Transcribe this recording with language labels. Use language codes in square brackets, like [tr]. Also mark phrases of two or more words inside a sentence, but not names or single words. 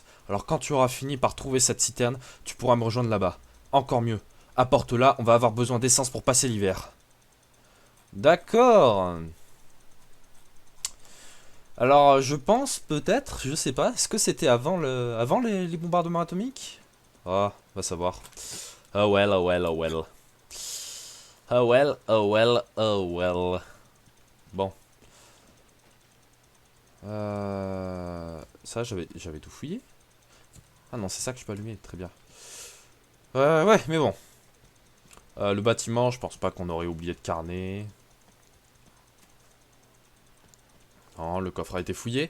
[fr] Alors quand tu auras fini par trouver cette citerne, tu pourras me rejoindre là-bas. Encore mieux, apporte-la, on va avoir besoin d'essence pour passer l'hiver. D'accord. Alors, je pense peut-être, je sais pas, est-ce que c'était avant les bombardements atomiques? Ah, va savoir. [en] Oh well, oh well, oh well. Oh well, oh well, oh well. [fr] Bon. Ça, j'avais tout fouillé. Ah non, c'est ça que je peux allumer, très bien. Ouais, mais bon. Le bâtiment, je pense pas qu'on aurait oublié de carnet. Non, le coffre a été fouillé.